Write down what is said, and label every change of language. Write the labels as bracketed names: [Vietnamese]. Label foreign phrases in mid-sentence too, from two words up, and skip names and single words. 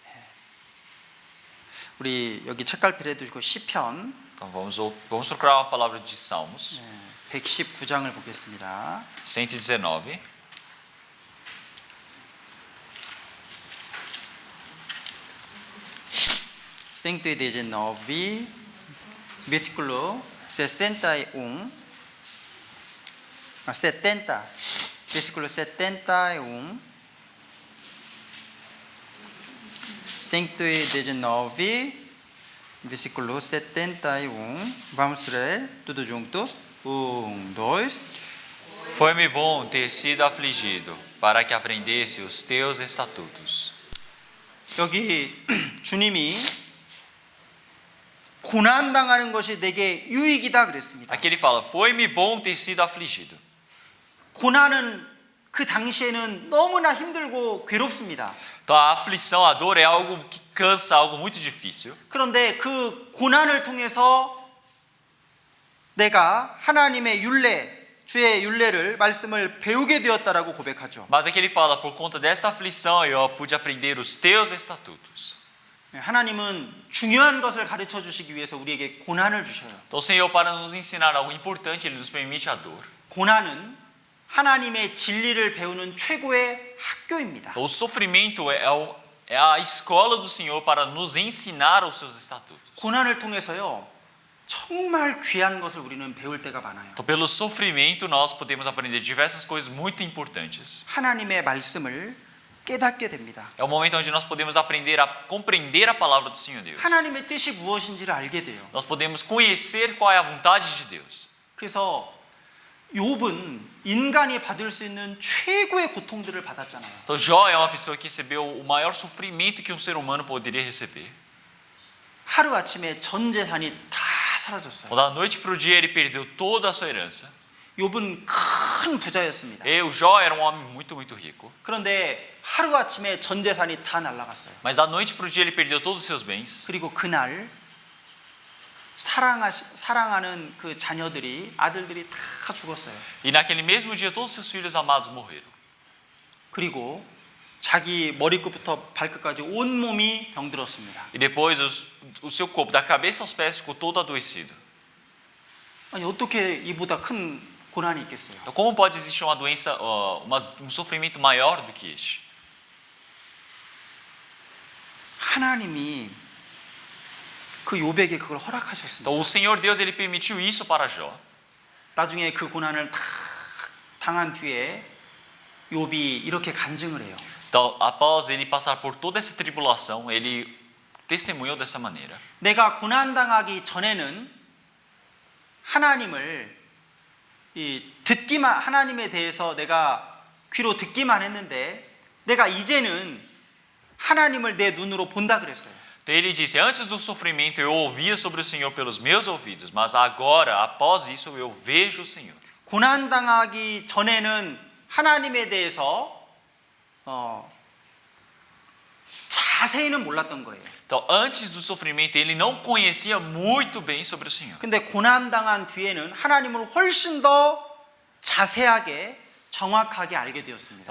[Korean] 우리 여기 책갈피를 해두시고 시편 [Portuguese] Então vamos procurar uma palavra de Salmos, [Korean] 119장을 보겠습니다. 119. [Portuguese] Cento e 19, versículo 61, 70, versículo 71, 119, versículo 71, vamos ler tudo juntos, 1, 2, Foi-me bom ter sido afligido, para que aprendesse os teus estatutos. [Korean] 여기 주님이 고난당하는 것이 내게 유익이다 그랬습니다. [Portuguese] Aqui ele fala: Foi-me bom ter sido afligido. [Korean] 고난은 그 당시에는 너무나 힘들고 괴롭습니다. [Portuguese] Então a aflição, a dor é algo que cansa, algo muito difícil. [Korean] 그런데 그 고난을 통해서 내가 하나님의 율례, 주의 율례를 말씀을 배우게 되었다라고 고백하죠. [Portuguese] Mas aqui ele fala: Por conta desta aflição eu pude aprender os teus estatutos. [Korean] 하나님은 중요한 것을 가르쳐 주시기 위해서 우리에게 고난을 주셔요. [Portuguese] Então o Senhor, para nos ensinar algo importante, ele nos permite a dor. [Korean] 고난은 하나님의 진리를 배우는 최고의 학교입니다. [Portuguese] Então, o sofrimento é a escola do Senhor para nos ensinar os seus estatutos. [Korean] 고난을 통해서요 정말 귀한 것을 우리는 배울 때가 많아요. [Portuguese] Então, pelo sofrimento, nós podemos aprender diversas coisas muito importantes. [Korean] 하나님의 말씀을 깨닫게 됩니다. [Portuguese] É o momento onde nós podemos aprender a compreender a palavra do Senhor Deus. [Korean] 하나님의 뜻이 무엇인지를 알게 돼요. [Portuguese] Nós podemos conhecer qual é a vontade de Deus. [Korean] 그래서 욥은 인간이 받을 수 있는 최고의 고통들을 받았잖아요. [Portuguese] Então, Jó é uma pessoa que recebeu o maior sofrimento que um ser humano poderia receber. [Korean] 하루 아침에 전 재산이 다 사라졌어요. [Portuguese] Da noite para o dia, ele perdeu toda a sua herança. [Korean] 욥은 큰 부자였습니다. [Portuguese] E o Jó era um homem muito, muito rico. [Korean] 그런데 하루 아침에 전 재산이 다 날아갔어요. [Portuguese] Mas da noite para o dia, ele perdeu todos os seus bens. [Korean] 그리고 그날 사랑하는 그 자녀들이 아들들이 다 죽었어요. [Portuguese] E naquele mesmo dia, todos os seus filhos amados morreram. [Korean] 그리고 자기 머리끝부터 발끝까지 온 몸이 병들었습니다. [Portuguese] E depois o seu corpo, da cabeça aos pés, ficou todo adoecido. [Korean] 아니 어떻게 이보다 큰 고난이 있겠어요? [Portuguese] Então, como pode existir uma doença, um sofrimento maior do que este? [Korean] 하나님이 그 욥에게 그걸 허락하셨습니다. [Portuguese] Então, o Senhor Deus ele permitiu isso para Jó. [Korean] 나중에 그 고난을 다 당한 뒤에 욥이 이렇게 간증을 해요. [Portuguese] Então, após ele passar por toda essa tribulação, ele testemunhou dessa maneira. [Korean] 내가 고난 당하기 전에는 하나님을 하나님에 대해서 내가 귀로 듣기만 했는데 내가 이제는 하나님을 내 눈으로 본다 그랬어요. [Portuguese] Então ele disse: Antes do sofrimento eu ouvia sobre o Senhor pelos meus ouvidos, mas agora, após isso, eu vejo o Senhor. [Korean] 고난 당하기 전에는 하나님에 대해서 자세히는 몰랐던 거예요. [Portuguese] Então, antes do sofrimento, ele não conhecia muito bem sobre o Senhor. [Korean] 근데 고난 당한 뒤에는 하나님을 훨씬 더 자세하게 정확하게 알게 되었습니다.